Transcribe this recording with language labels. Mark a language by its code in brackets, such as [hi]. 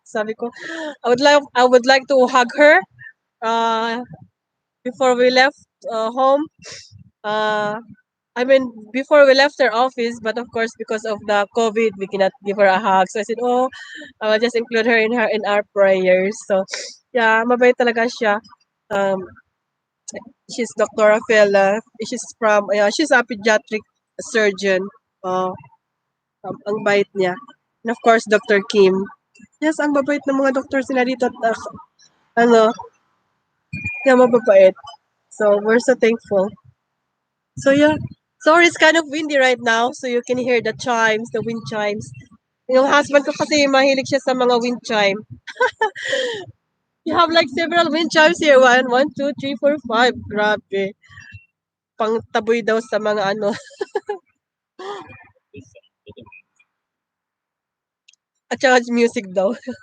[tl] Sabi ko, [en] I would like to hug her uh, before we left home. Uh, I mean, before we left her office, but of course, because of the COVID, we cannot give her a hug. So I said, oh, I will just include her in our prayers. [tl] So, yeah, mabait talaga siya. [en] Um, she's Dr. Rafaela. She's a pediatric surgeon. [tl] Uh, ang bait niya. [en] And of course, [tl] Dr. Kim. Yes, ang babait ng mga doctors nila dito. At, ano, yeah, mababait. [en] So, we're so thankful. So, yeah. Sorry, it's kind of windy right now. So, you can hear the chimes, the wind chimes. [tl] Yung husband ko kasi mahilig siya sa mga wind chime. [en] You have like several wind chimes here. One, two, three, four, five. [tl] Grabe. Pang taboy daw sa mga ano. At saka music daw.